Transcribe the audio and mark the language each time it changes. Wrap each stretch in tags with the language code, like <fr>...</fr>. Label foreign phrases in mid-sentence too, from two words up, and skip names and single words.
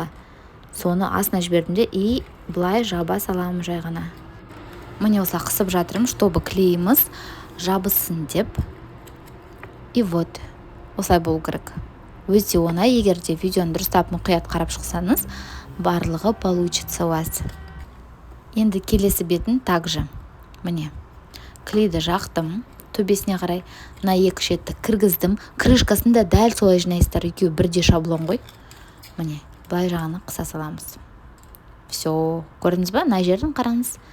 <kk>Соны астына жібердім де и былай жаба саламын жай ғана. Міне осылай қысып жатырмын, чтобы клейіміз жабысын деп.</kk> <ru>И вот,</ru> <kk>осылай болу керек. Өте оңай, егер де видеоны дұрыстап мұқият қарап шықсаңыз, барлығы</kk> <ru>получится у вас.</ru> <kk>Енді келесі бетін также. Міне, клейді жақтым, төбесіне қарай, мына екі шетті кіргіздім. Крышкасын да дәл солай жинайсыздар, екеуі бірде шаблон ғой. Міне, былай жағаны қыса саламыз. Все, көрдіңіз ба? Мына жерін қараңыз.</kk>